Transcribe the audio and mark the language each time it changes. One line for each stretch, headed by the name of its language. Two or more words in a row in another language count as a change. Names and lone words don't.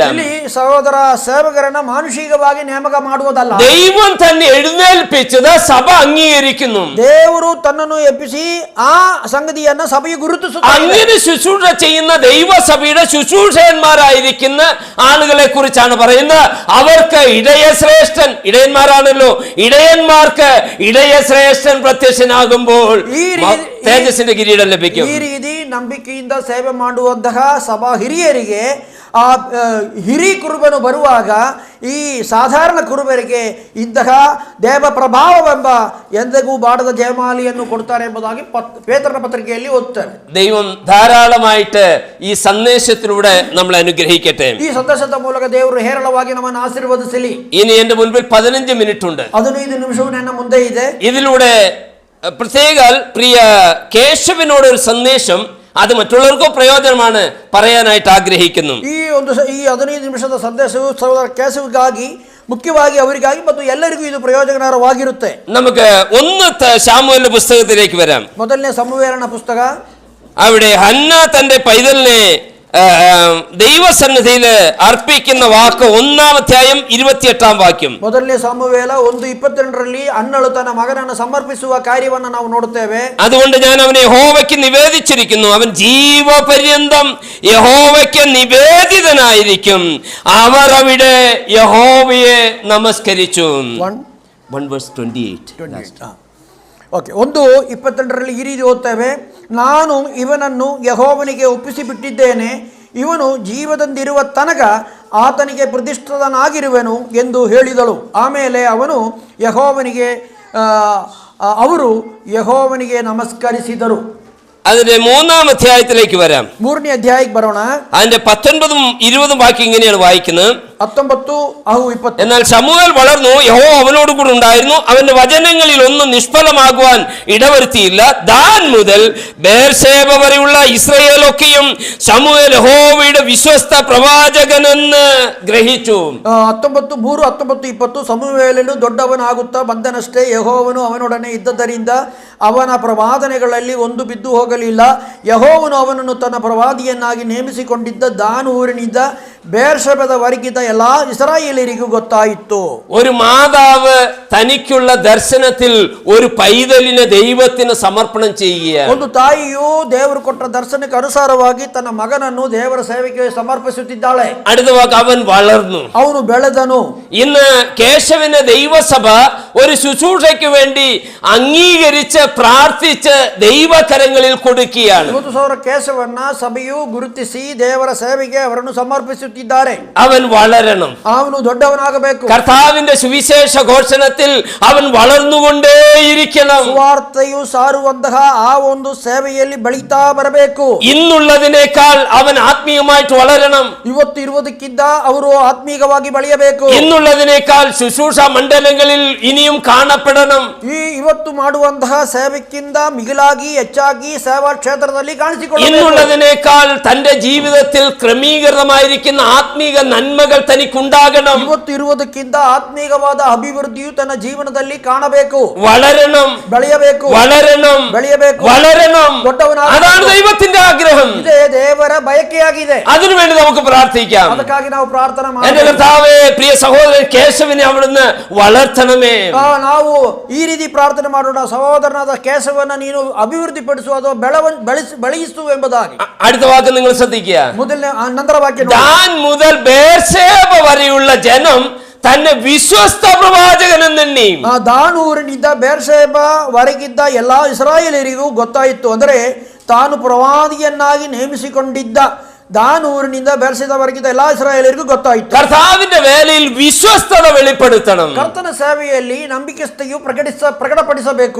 Kannada: ಇಲ್ಲಿ ಸಹೋದರ ಸೇವಕರನ್ನ ಮಾನುಷಿಕವಾಗಿ ನೇಮಕ ಮಾಡುವುದಲ್ಲ.
Malayalam: ദൈവം തന്നെ എഴുന്നേൽപ്പിച്ചത് സഭ അംഗീകരിക്കുന്നു.
Kannada: ದೇವರು ತನ್ನನ್ನು ಎಬ್ಬಿಸಿ ಆ
Malayalam: സംഗതിಯನ್ನು സഭയെ
Kannada: ಗುರುತಿಸುತ್ತದೆ.
Malayalam: അങ്ങനെ ശുശ്രൂഷ ചെയ്യുന്ന ദൈവസഭയുടെ ശുശ്രൂഷകന്മാരായിരിക്കുന്ന ആളുകളെ കുറിച്ചാണ് പറയുന്നത്. അവർക്ക് ഇടയശ്രേഷ്ഠൻ, ഇടയന്മാരാണല്ലോ, ഇടയന്മാർക്ക് ഇടയശ്രേഷ്ഠൻ പ്രത്യക്ഷനാകുമ്പോൾ തേജസ്സിന്റെ കിരീടം ലഭിക്കും.
Kannada: ಈ ರೀತಿ ನಂಬಿಕೆಯಿಂದ ಸೇವೆ ಮಾಡುವಂತಹ ಸಭಾ ಹಿರಿಯರಿಗೆ ಆ ಹಿರಿ ಕುರುಬನು ಬರುವಾಗ ಈ ಸಾಧಾರಣ ಕುರುಬರಿಗೆ ಇಂತಹ ದೇವ ಪ್ರಭಾವವೆಂಬ ಎಂದಿಗೂ ಬಾಡದ ಜಯಮಾಲೆಯನ್ನು ಕೊಡ್ತಾರೆ ಎಂಬುದಾಗಿ ಪೇತ್ರನ ಪತ್ರಿಕೆಯಲ್ಲಿ ಓದ್ತಾರೆ.
Malayalam: ദൈവം ധാരാളമായിട്ട് ഈ സന്ദേശത്തിലൂടെ നമ്മളെ അനുഗ്രഹിക്കട്ടെ.
Kannada: ಈ ಸಂದೇಶದ ಮೂಲಕ ದೇವರು ಹೇರಳವಾಗಿ ನಮ್ಮನ್ನು ಆಶೀರ್ವದಿಸಲಿ.
Malayalam: ഇനി എന്റെ മുൻപിൽ 15 മിനിറ്റ് ഉണ്ട്.
Kannada: 15 ನಿಮಿಷವು ನನ್ನ ಮುಂದೆ ಇದೆ.
Malayalam: ഇതിലൂടെ പ്രത്യേക പ്രിയ കേശവനോട് ഒരു സന്ദേശം അത് മറ്റുള്ളവർക്കും പ്രയോജനമാണ് പറയാനായിട്ട് ആഗ്രഹിക്കുന്നു.
Kannada: ಈ 15 ನಿಮಿಷದ ಸಂದೇಶವು ಸಹೋದರ ಕೇಶವಿಗಾಗಿ ಮುಖ್ಯವಾಗಿ ಅವರಿಗಾಗಿ ಮತ್ತು ಎಲ್ಲರಿಗೂ ಇದು ಪ್ರಯೋಜನಕರವಾಗಿರುತ್ತೆ.
Malayalam: നമുക്ക് 1 ശമൂവേലിന്റെ പുസ്തകത്തിലേക്ക് വരാം.
Kannada: ಮೊದಲನೇ ಸಮುವೇಲನ ಪುಸ್ತಕ.
Malayalam: അവിടെ ഹന്ന തന്റെ പൈതലിനെ ദൈവസന്നിധിയിൽ അർപ്പിക്കുന്ന വാക്ക് 1-ാം അധ്യായം 28-ാം വാക്യം. ಮೊದಲನೇ ಸಮುವೇಲ 1:22ರಲ್ಲಿ ಹನ್ನಳು ತನ್ನ ಮಗನನ್ನು ಸಮರ್ಪಿಸುವ ಕಾರ್ಯವನ್ನು ನಾವು ನೋಡುತ್ತೇವೆ. അതുകൊണ്ട് ഞാൻ അവനെ യഹോവയ്ക്ക് നിവേദിച്ചിരിക്കുന്നു, അവൻ ജീവപര്യന്തം യഹോവയ്ക്ക് നിവേദിതനായിരിക്കും. അവർ അവിടെ യഹോവയെ നമസ്കരിച്ചു. 1:28.
Kannada: ಓಕೆ, 1:22ರಲ್ಲಿ ಈ ರೀತಿ ಓದ್ತೇವೆ, ನಾನು ಇವನನ್ನು ಯೆಹೋವನಿಗೆ ಒಪ್ಪಿಸಿಬಿಟ್ಟಿದ್ದೇನೆ, ಇವನು ಜೀವದಂದಿರುವ ತನಕ ಆತನಿಗೆ ಪ್ರತಿಷ್ಠಿತನಾಗಿರುವೆನು ಎಂದು ಹೇಳಿದಳು. ಆಮೇಲೆ ಅವರು ಯೆಹೋವನಿಗೆ ನಮಸ್ಕರಿಸಿದರು.
Malayalam: അതിന്റെ 3-ാം അധ്യായത്തിലേക്ക് വരാം.
Kannada: 3ನೇ ಅಧ್ಯಾಯಕ್ಕೆ ಬರೋಣ.
Malayalam: അതിന്റെ 19-ഉം 20-ഉം വാക്യം ഇങ്ങനെയാണ് വായിക്കുന്നത്. 19-20. എന്നാൽ ശമൂവേൽ വളർന്നു, യഹോവ അവനോട് കൂടെ ഉണ്ടായിരുന്നു, അവന്റെ വചനങ്ങളിൽ ഒന്നും നിഷ്ഫലമാകുവാൻ ഇടവരുത്തിയില്ല. ദാൻ മുതൽ ബേർശേബ വരെയുള്ള ഇസ്രായേലൊക്കെയും ശമൂവേൽ യഹോവയുടെ വിശ്വസ്ത പ്രവാചകനെന്ന് ഗ്രഹിച്ചു.
Kannada: 19:3-19-20 ಸಮುವೇಲನು ದೊಡ್ಡವನಾಗುತ್ತಾ ಬಂದನಷ್ಟೇ, ಯೆಹೋವನು ಅವನೊಡನೆ ಇದ್ದದರಿಂದ ಅವನ ಪ್ರವಾದನೆಗಳಲ್ಲಿ ಒಂದು ಬಿದ್ದು ಹೋಗಲಿಲ್ಲ. ಯೆಹೋವನು ಅವನನ್ನು ತನ್ನ ಪ್ರವಾದಿಯನ್ನಾಗಿ ನೇಮಿಸಿಕೊಂಡಿದ್ದ ದಾನ್ ಊರಿನಿಂದ ಬೇರ್ಷೆಬದ ವರೆಗಿದ್ದ ಎಲ್ಲಾ ಇಸ್ರಾಯೇಲರಿಗೂ ಗೊತ್ತಾಯಿತು.
Malayalam: ഒരു മാതാവ് തനിക്കുള്ള ദർശനത്തിൽ ഒരു പൈതലിനെ ദൈവത്തിന് സമർപ്പണം ചെയ്യുകയാണ്.
Kannada: ಒಂದು ತಾಯಿಯು ದೇವರು ಕೊಟ್ಟ ದರ್ಶನಕ್ಕೆ ಅನುಸಾರವಾಗಿ ತನ್ನ ಮಗನನ್ನು ದೇವರ ಸೇವೆಗೆ ಸಮರ್ಪಿಸುತ್ತಿದ್ದಾಳೆ.
Malayalam: അടുത്ത വാക്ക്, അവൻ വളർന്നു,
Kannada: ಅವನು ಬೆಳೆದನು.
Malayalam: ഇന്ന് കേശവന്റെ ദൈവസഭ ഒരു ശുശ്രൂഷയ്ക്ക് വേണ്ടി അംഗീകരിച്ച് പ്രാർത്ഥിച്ച് ദൈവകരങ്ങളിൽ കൊടുക്കുകയാണ്.
Kannada: ಇವತ್ತು ಸಹೋದರ ಕೇಶವನ್ನ ಸಭೆಯು ಗುರುತಿಸಿ ದೇವರ ಸೇವೆಗೆ ಅವರನ್ನು ಸಮರ್ಪಿಸುತ್ತಿದ್ದಾರೆ.
Malayalam: അവൻ വളരണം,
Kannada: ಅವನು ದೊಡ್ಡವನಾಗಬೇಕು.
Malayalam: കർത്താവിന്റെ സുവിശേഷ ഘോഷണത്തിൽ അവൻ വളർന്നുകൊണ്ടേയിരിക്കണം.
Kannada: ಸುವಾರ್ತೆಯು ಸಾರುವಂತಹ ಆ ಒಂದು ಸೇವೆಯಲ್ಲಿ ಬೆಳೀತಾ ಬರಬೇಕು.
Malayalam: ഇന്നുള്ളതിനേക്കാൾ അവൻ ആത്മീയമായിട്ട് വളരണം.
Kannada: ಇವತ್ತು ಇರುವುದಕ್ಕಿಂತ ಅವರು ಆತ್ಮೀಯವಾಗಿ ಬೆಳೆಯಬೇಕು.
Malayalam: ഇന്നുള്ളതിനേക്കാൾ ശുശ്രൂഷ മണ്ഡലങ്ങളിൽ ഇനിയും കാണപ്പെടണം.
Kannada: ಇವತ್ತು ಮಾಡುವಂತಹ ಸೇವೆಕ್ಕಿಂತ ಮಿಗಿಲಾಗಿ ಹೆಚ್ಚಾಗಿ ಸೇವಾ ಕ್ಷೇತ್ರದಲ್ಲಿ ಕಾಣಿಸಿಕೊಳ್ಳಬೇಕು.
Malayalam: ഇന്നുള്ളതിനേക്കാൾ തന്റെ ജീവിതത്തിൽ ക്രമീകൃതമായിരിക്കുന്ന ആത്മീക നന്മകൾ തനിക്കുണ്ടാകണം.
Kannada: ಇವತ್ತು ಇರುವುದಕ್ಕಿಂತ ಆತ್ಮೀಯವಾದ ಅಭಿವೃದ್ಧಿಯು ತನ್ನ ಜೀವನದಲ್ಲಿ ಕಾಣಬೇಕು.
Malayalam: വളരണം,
Kannada: ಬೆಳೆಯಬೇಕು,
Malayalam: വളരണം,
Kannada: ಬೆಳೆಯಬೇಕು,
Malayalam: വളരണം. അതാണ് ദൈവത്തിന്റെ ആഗ്രഹം.
Kannada: ಇದೇ ದೇವರ ಬಯಕೆಯಾಗಿದೆ.
Malayalam: അതിനുവേണ്ടി നമുക്ക് പ്രാർത്ഥിക്കാം.
Kannada: ಅದಕ್ಕಾಗಿ ನಾವು ಪ್ರಾರ್ಥನೆ
Malayalam: എന്റെ കർത്താവേ, പ്രിയ സഹോദരൻ കേശവനെ അവിടുന്ന് വളർത്തണമേ.
Kannada: ನಾವು ಈ ರೀತಿ ಪ್ರಾರ್ಥನೆ ಮಾಡೋಣ, ಸಹೋದರನಾದ ಕೇಶವನ್ನ ನೀನು ಅಭಿವೃದ್ಧಿಪಡಿಸು ಅಥವಾ ಬೆಳೆಯಿಸು ಎಂಬುದಾಗಿ.
Malayalam: അടുത്ത വാക്ക് നിങ്ങൾ ശ്രദ്ധിക്കുക.
Kannada: ಮೊದಲನೇ ನಂತರ ವಾಕ್ಯ,
Malayalam: ദാൻ മുതൽ ബേർശേബ വരെയുള്ള ജനം തന്നെ വിശ്വസ്ത പ്രവാചകൻ എന്നെണ്ണി.
Kannada: ದಾನ್ ಊರಿನಿಂದ ಬೇರ್ಷೆಬ ವರೆಗಿದ್ದ ಎಲ್ಲಾ ಇಸ್ರಾಯೇಲರಿಗೂ ಗೊತ್ತಾಯಿತು. ಅಂದರೆ ತಾನು ಪ್ರವಾದಿಯನ್ನಾಗಿ ನೇಮಿಸಿಕೊಂಡಿದ್ದ ದಾನ್ ಊರಿನಿಂದ ಬೇರ್ಷೆಬವರೆಗಿದ್ದ ಎಲ್ಲಾ ಇಸ್ರಾಯೇಲರಿಗೂ ಗೊತ್ತಾಯಿತು.
Malayalam: കർത്താവിന്റെ വേലയിൽ വിശ്വസ്തത വെളിപ്പെടുത്തണം.
Kannada: ಕರ್ತನ ಸೇವೆಯಲ್ಲಿ ನಂಬಿಕೆಸ್ಥೆಯು ಪ್ರಕಟಪಡಿಸಬೇಕು.